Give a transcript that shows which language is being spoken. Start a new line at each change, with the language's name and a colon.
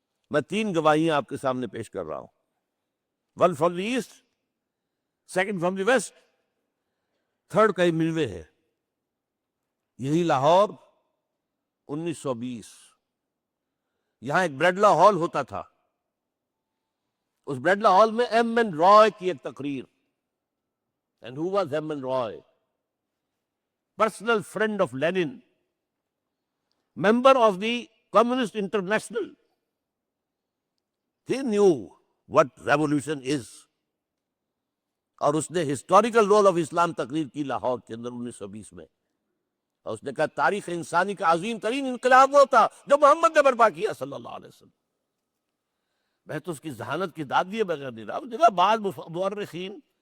Urdu: میں 3 گواہیاں آپ کے سامنے پیش کر رہا ہوں.
English: one from the east, second from the west, third
Urdu: کہیں ملوے ہے. یہی لاہور 1920, یہاں ایک بریڈلا ہال ہوتا تھا. اس بریڈلا ہال میں ایم این رائے کی ایک تقریر.
English: And who was M. N. Roy? Personal friend of Lenin, member of the Communist International. He knew what revolution is.
Urdu: اور اس نے ہسٹوریکل رول آف اسلام تقریر کی لاہور کے اندر 1920 میں. اور اس نے کہا تاریخ انسانی کا عظیم ترین انقلاب وہ تھا جو محمد نے برپا کیا صلی اللہ علیہ وسلم. میں تو اس کی ذہانت کی داد دیے بغیر نہیں رہا. بعض مورخین